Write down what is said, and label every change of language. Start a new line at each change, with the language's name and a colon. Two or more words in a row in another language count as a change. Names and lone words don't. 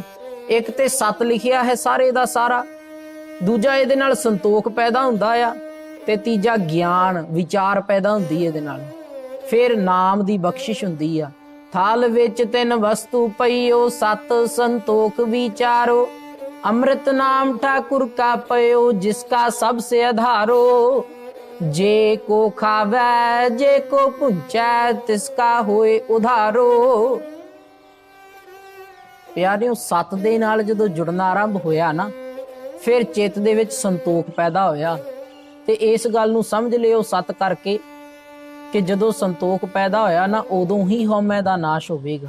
Punjabi: ਇੱਕ ਤੇ ਸਤ ਲਿਖਿਆ ਹੈ ਸਾਰੇ ਦਾ ਸਾਰਾ, ਦੂਜਾ ਇਹਦੇ ਨਾਲ ਸੰਤੋਖ ਪੈਦਾ ਹੁੰਦਾ ਆ, ਤੇ ਤੀਜਾ ਗਿਆਨ ਵਿਚਾਰ ਪੈਦਾ ਹੁੰਦੀ ਇਹਦੇ ਨਾਲ। ਫਿਰ ਨਾਮ ਦੀ ਬਖਸ਼ਿਸ਼ ਹੁੰਦੀ ਆ। ਥਾਲ ਵਿੱਚ 3 ਵਸਤੂ ਪਈਓ, ਸਤ ਸੰਤੋਖ ਵਿਚਾਰੋ। ਅੰਮ੍ਰਿਤ ਨਾਮ ਠਾਕੁਰ ਕਾ ਪਯੋ, ਜਿਸਕਾ ਸਬਸੇ ਆਧਾਰੋ। ਜੇ ਕੋ ਖਾਵੈ ਜੇ ਕੋ ਪੁੰਚੈ, ਤਿਸਕਾ ਹੋਏ ਉਧਾਰੋ। ਪਿਆਰਿਓ, ਸਤ ਦੇ ਨਾਲ ਜਦੋਂ ਜੁੜਨਾ ਆਰੰਭ ਹੋਇਆ ਨਾ, ਫਿਰ ਚਿੱਤ ਦੇ ਵਿੱਚ ਸੰਤੋਖ ਪੈਦਾ ਹੋਇਆ। ਤੇ ਇਸ ਗੱਲ ਨੂੰ ਸਮਝ ਲਿਓ ਸਤ ਕਰਕੇ ਕਿ ਜਦੋਂ ਸੰਤੋਖ ਪੈਦਾ ਹੋਇਆ ਨਾ, ਉਦੋਂ ਹੀ ਹਉਮੈ ਦਾ ਨਾਸ਼ ਹੋਵੇਗਾ।